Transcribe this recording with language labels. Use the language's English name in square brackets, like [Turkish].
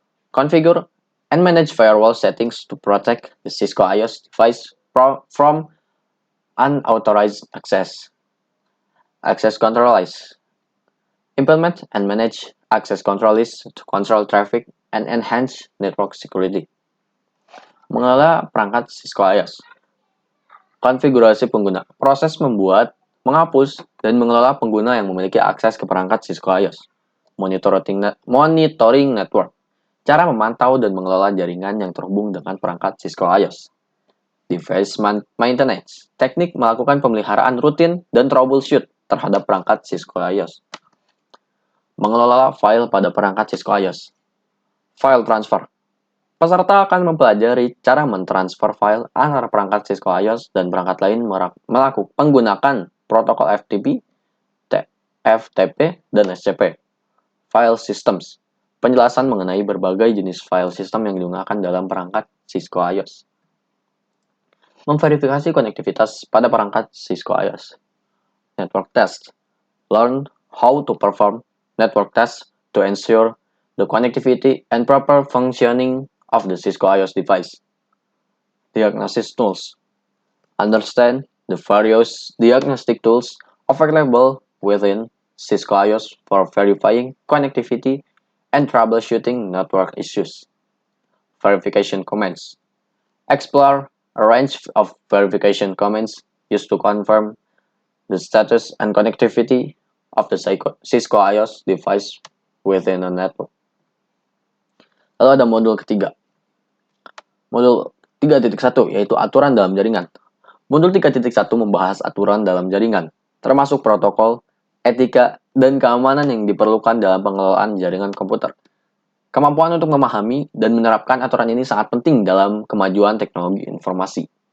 [English] Configure and manage firewall settings to protect the Cisco IOS device from unauthorized access. Access control list. Implement and manage access control list to control traffic and enhance network security. [Indonesian] Mengelola perangkat Cisco IOS. Konfigurasi pengguna. Proses membuat, menghapus, dan mengelola pengguna yang memiliki akses ke perangkat Cisco IOS. [English] Monitoring network. [Indonesian] Cara memantau dan mengelola jaringan yang terhubung dengan perangkat Cisco IOS. [English] Device maintenance. [Indonesian] Teknik melakukan pemeliharaan rutin dan troubleshoot terhadap perangkat Cisco IOS. Mengelola file pada perangkat Cisco iOS. [English] File transfer. [Indonesian] Peserta akan mempelajari cara mentransfer file antara perangkat Cisco iOS dan perangkat lain melakukan menggunakan protokol FTP, FTP, dan SCP. [English] File Systems. [Indonesian] Penjelasan mengenai berbagai jenis file system yang digunakan dalam perangkat Cisco iOS. Memverifikasi konektivitas pada perangkat Cisco iOS. [English] Network Test. Learn how to perform network tests to ensure the connectivity and proper functioning of the Cisco iOS device. Diagnosis Tools. Understand the various diagnostic tools available within Cisco iOS for verifying connectivity and troubleshooting network issues. Verification commands. Explore a range of verification commands used to confirm the status and connectivity of the Cisco iOS device within a network. [Indonesian] Lalu ada modul ketiga. Modul 3.1 yaitu aturan dalam jaringan. Modul 3.1 membahas aturan dalam jaringan, termasuk protokol, etika, dan keamanan yang diperlukan dalam pengelolaan jaringan komputer. Kemampuan untuk memahami dan menerapkan aturan ini sangat penting dalam kemajuan teknologi informasi.